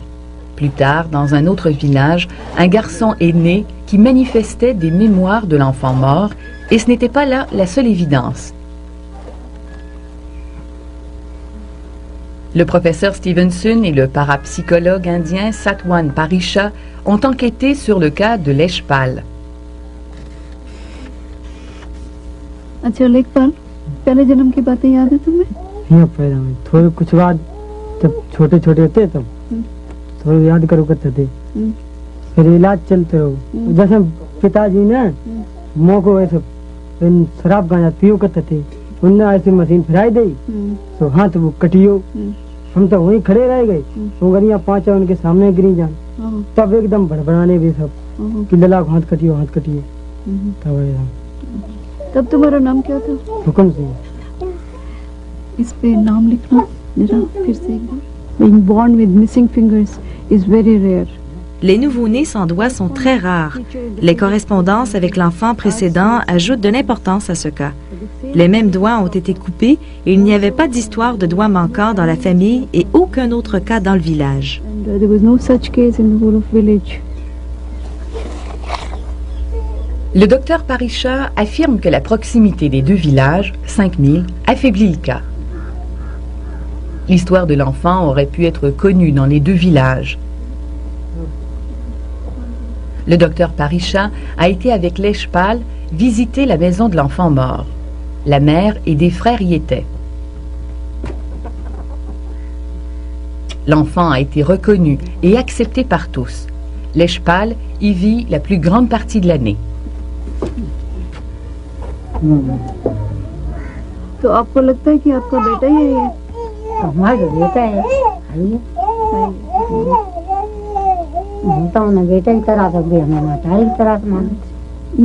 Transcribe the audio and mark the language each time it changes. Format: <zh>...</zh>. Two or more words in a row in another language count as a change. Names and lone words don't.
<fr>Plus tard, dans un autre village, un garçon est né qui manifestait des mémoires de l'enfant mort, et ce n'était pas là la seule évidence. Le professeur Stevenson et le parapsychologue indien Satwan Parisha ont enquêté sur le cas de Leshpal.</fr> <hi>अच्छा लेखपाल, पहले जन्म की बातें याद है तुम्हें? यहाँ पैदा हुए थोड़े कुछ बाद जब छोटे छोटे होते तब थोड़े याद करो करते थे फिर इलाज चलते रहो जैसे पिताजी ने मोह को ऐसे शराब गांजा पियो करते थे उनने ऐसी मशीन फिराई दी तो हाथ वो कटियो हम तो वहीं खड़े रह गए उंगलियां 5 उनके सामने गिरी जान तब एकदम बड़बड़ाने भी सब कि लला हाथ कटियो तब तब तुम्हारा नाम क्या था? हुक्म सिंह। इस पे नाम लिखना जरा फिर से एक बार।</hi> <en>being born with missing fingers is very rare.</en> <fr>Les nouveau-nés sans doigts sont très rares. Les correspondances avec l'enfant précédent ajoutent de l'importance à ce cas. Les mêmes doigts ont été coupés et il n'y avait pas d'histoire de doigts manquants dans la famille et aucun autre cas dans le village.</fr> <en>And, there was no such case in the whole of village.</en> <fr>Le docteur Parisha affirme que la proximité des deux villages, 5000, affaiblit le cas. L'histoire de l'enfant aurait pu être connue dans les deux villages. Le docteur Parisha a été avec Leshpal visiter la maison de l'enfant mort. La mère et des frères y étaient. L'enfant a été reconnu et accepté par tous. Leshpal y vit la plus grande partie de l'année.</fr> <hi>तो आपको लगता है कि आपका बेटा ही है ये? हमारा बेटा है हम तो उन्हें बेटा की तरह से भी हमें माता की तरह से मानते।</hi>